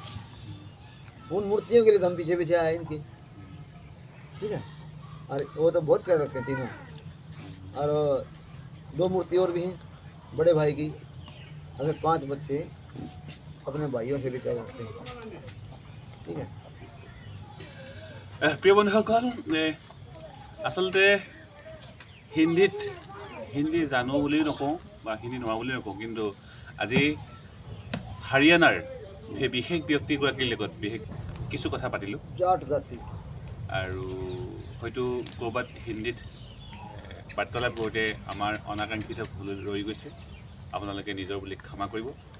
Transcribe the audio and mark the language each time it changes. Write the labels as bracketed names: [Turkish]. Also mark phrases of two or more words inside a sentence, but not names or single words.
[Hindi] उन मूर्तियों के लिए तो हम पीछे आए इनके, ठीक है, और वो तो बहुत प्यारे लगते हैं तीनों। और 2 मूर्ति और भी हैं बड़े भाई की। हमें 5 बच्चे अपने भाइयों से भी प्यारे लगते हैं, ठीक है। [Assamese] প্ৰিয় বন্ধুসকল, আচলতে হিন্দী জানো বুলি নকওঁ বা হিন্দী নোৱা বুলি নকওঁ, কিন্তু আজি হাৰিয়ানাৰ সেই বিশেষ ব্যক্তিগৰাকীৰ লগত বিশেষ কিছু কথা পাতিলোঁ, আৰু হয়তো ক'ৰবাত হিন্দীত বাৰ্তালাপ কৰোঁতে আমাৰ অনাকাংক্ষিত ভুল ৰৈ গৈছে, আপোনালোকে নিজৰ বুলি ক্ষমা কৰিব।